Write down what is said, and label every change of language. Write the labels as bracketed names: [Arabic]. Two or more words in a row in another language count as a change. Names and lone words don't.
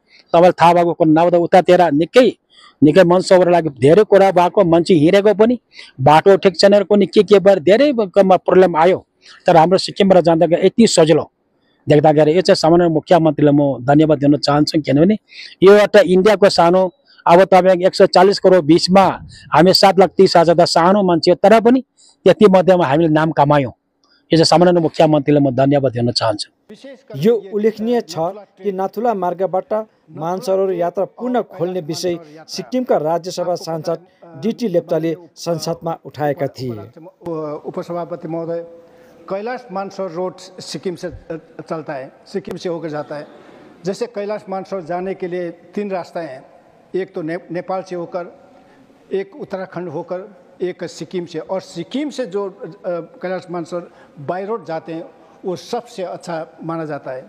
[Nepali] तपाईँलाई थाहा भएको कुरा नभए उतातिर निकै मन सबर लाग्यो धेरै कुरा भएको मान्छे हिँडेको पनि बाटो ठिक छैन कुनै के भएर धेरै प्रब्लम आयो तर हाम्रो सिक्किमबाट जाँदाखेरि यति सजिलो देख्दाखेरि यो चाहिँ सामान्य मुख्यमन्त्रीलाई म धन्यवाद दिन चाहन्छु किनभने यो एउटा इन्डियाको सानो अब तपाईँको 140 करोड बिचमा हामी 7,30,000 सानो मान्छे तर पनि त्यति मध्येमा हामीले नाम कमायौँ यो चाहिँ सामान्य मुख्यमन्त्रीलाई म धन्यवाद दिन चाहन्छु। यो उल्लेखनीय छ कि नाथुला मार्गबाट मानसरोवर यात्रा पुनः खोल्ने विषय सिक्किमका राज्यसभा सांसद डीटी लेप्चाले संसदमा उठाएका थिए। [Hindi] उपसभापति महोदय, कैलाश मानसरोवर रोड सिक्किम से चलता है, सिक्किम से होकर जाता है। जैसे कैलाश मानसरोवर जाने के लिए 3 रास्ते हैं, एक तो नेपाल से होकर, एक उत्तराखंड होकर, एक सिक्किम से। और सिक्किम से जो कैलाश मानसरोवर बाय रोड जाते हैं वो सबसे अच्छा माना जाता है।